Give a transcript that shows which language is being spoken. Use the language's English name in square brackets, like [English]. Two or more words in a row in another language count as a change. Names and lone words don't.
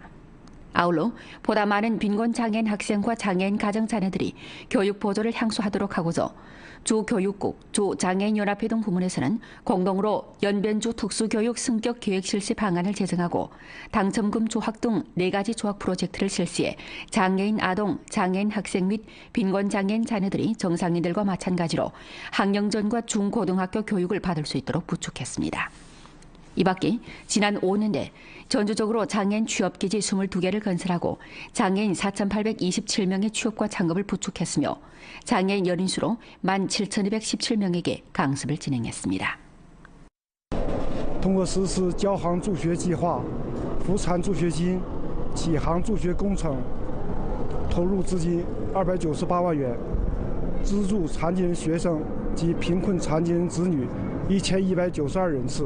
[Korean] 아울러 보다 많은 빈곤 장애인 학생과 장애인 가정 자녀들이 교육 보조를 향수하도록 하고서 주교육국, 주장애인연합회 등 부문에서는 공동으로 연변주 특수교육 승격 계획 실시 방안을 제정하고 당첨금 조학 등 4가지 조학 프로젝트를 실시해 장애인 아동, 장애인 학생 및 빈곤 장애인 자녀들이 정상인들과 마찬가지로 학령전과 중고등학교 교육을 받을 수 있도록 부축했습니다. 이 밖에 지난 5년대 전주적으로 장애인 취업기지 22개를 건설하고 장애인 4,827명의 취업과 창업을 부축했으며 장애인 연인수로 17,217명에게 강습을 진행했습니다. [Chinese] 通过实施交行助学计划、扶残助学金、几行助学工程，投入资金298万元，资助残疾人学生及贫困残疾人子女1192人次。